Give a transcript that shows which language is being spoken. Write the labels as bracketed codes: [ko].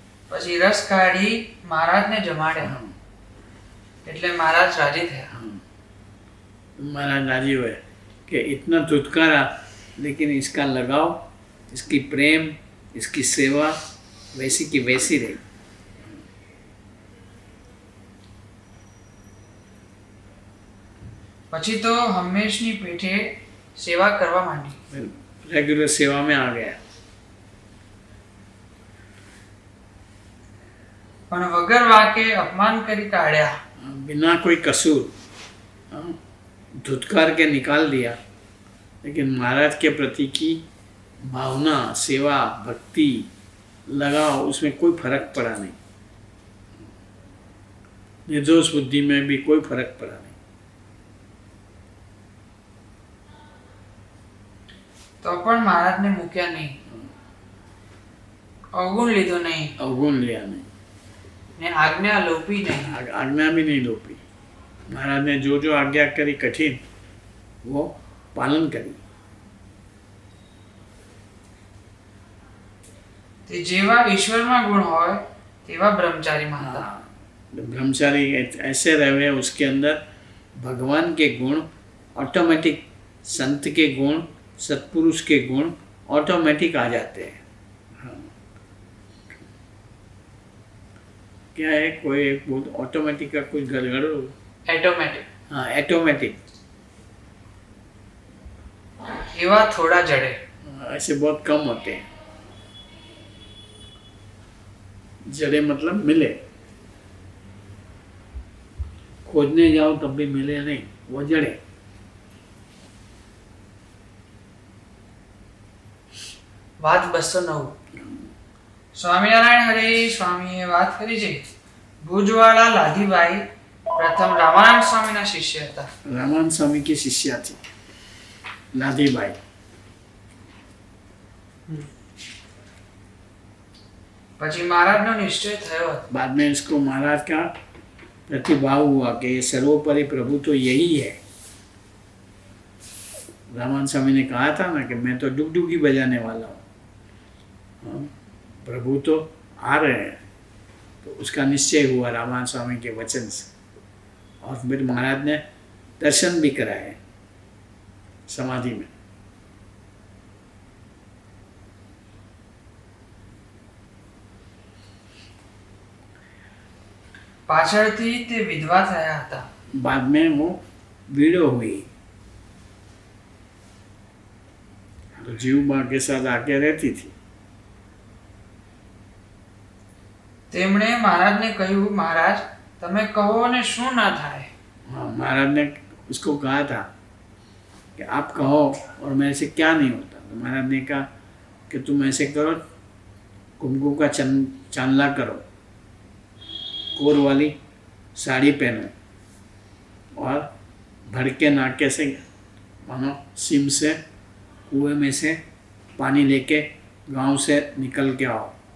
[gu] પછી રસ કાઢી મહારાજને જમાડ્યા એટલે મહારાજ રાજી થયા. [hi] महाराज राजी हुए कि इतना धुतकारा, लेकिन इसका लगाव, इसकी प्रेम, इसकी सेवा वैसी की वैसी रही। [gu] પછી તો હંમેશની પેઠે સેવા કરવા માંડી. [hi] रेगुलर सेवा में आ गया। [gu] પણ વગર વાકે અપમાન કરી કાઢ્યા. [hi] बिना कोई कसूर धुतकार के निकाल दिया, लेकिन महाराज के प्रति की भावना, सेवा, भक्ति, लगाव, उसमें कोई फर्क पड़ा नहीं। निर्दोष बुद्धि में भी कोई फर्क पड़ा नहीं। [gu] તો પણ મહારાજને મૂક્યા નહીં, અવગુણ લીધો નહીં [hi] अवगुण लिया नहीं, [gu] ને આજ્ઞા લોપી નહીં. [hi] आज्ञा भी नहीं लोपी। महाराज ने जो जो आज्ञा करी कठिन, वो पालन करिए। [gu] તે જેવા ઈશ્વરમાં ગુણ હોય તેવા બ્રહ્મચારી માનતા। [hi] ब्रह्मचारी ऐसे रहे उसके अंदर भगवान के गुण ऑटोमेटिक, संत के गुण, सत्पुरुष के गुण ऑटोमेटिक आ जाते हैं। हाँ। क्या है, कोई एक बहुत ऑटोमेटिक का कुछ गड़बड़ हो? [en] automatic [hi] हाँ, ऑटोमेटिक। [gu] એવા થોડા જડે। [hi] ऐसे बहुत कम होते हैं। जड़े मतलब मिले, खोजने जाओ तब भी मिले नहीं, वो जड़े। [gu] વાત 209 સ્વામિનારાયણ હરે સ્વામીએ વાત કરી છે ભુજવાળા લાધીભાઈ પ્રથમ રામાનંદ સ્વામીના શિષ્ય હતા। [hi] रामानंद स्वामी की शिष्या थी लाधी बाई। [gu] પછી મહારાજનો નિશ્ચય થયો હતો। [hi] बाद में इसको महाराज का प्रतिभाव हुआ कि ये सर्वोपरि प्रभु तो यही है। रामानंद स्वामी ने कहा था ना कि मैं तो डुगडुगी बजाने वाला हूँ, हाँ, प्रभु तो आ रहे हैं। तो उसका निश्चय हुआ रामानंद स्वामी के वचन से, और फिर महाराज ने दर्शन भी कराए समाधि में। [gu] પાછળથી તે વિધવા થયા હતા। [hi] बाद में वो विडो हुई, तो जीव माँ के साथ आके रहती थी। [gu] તેમણે મહારાજને કહ્યું મહારાજ તમે કહો ને શું ના થાય। [hi] हाँ, महाराज ने उसको कहा था कि आप कहो और मेरे से क्या नहीं होता। तो महाराज ने कहा कि तुम ऐसे करो, कुमकुम का चांदला करो, कोर वाली साड़ी पहनो और भड़के नाके से मानो सिम से कुएं में से पानी लेके गांव से निकल के आओ।